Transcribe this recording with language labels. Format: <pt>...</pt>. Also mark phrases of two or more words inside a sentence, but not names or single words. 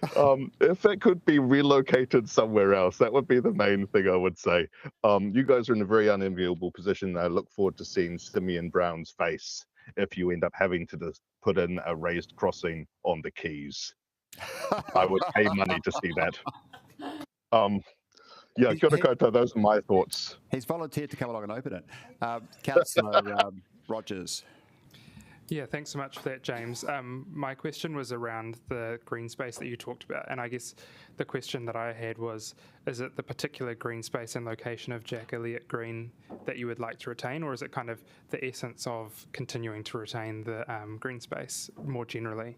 <en>If it could be relocated somewhere else, that would be the main thing I would say. You guys are in a very unenviable position. I look forward to seeing Simeon Brown's face if you end up having to just put in a raised crossing on the quays. I would pay money to see that. Yeah,</en> <mi>kia ora koutou,</mi> <en>those are my thoughts. He's volunteered to come along and open it. Councillor Rogers. Yeah, thanks so much for that, James. My question was around the green space that you talked about, and I guess the question that I had was, is it the particular green space and location of Jack Elliott Green that you would like to retain, or is it kind of the essence of continuing to retain the green space more generally?</en>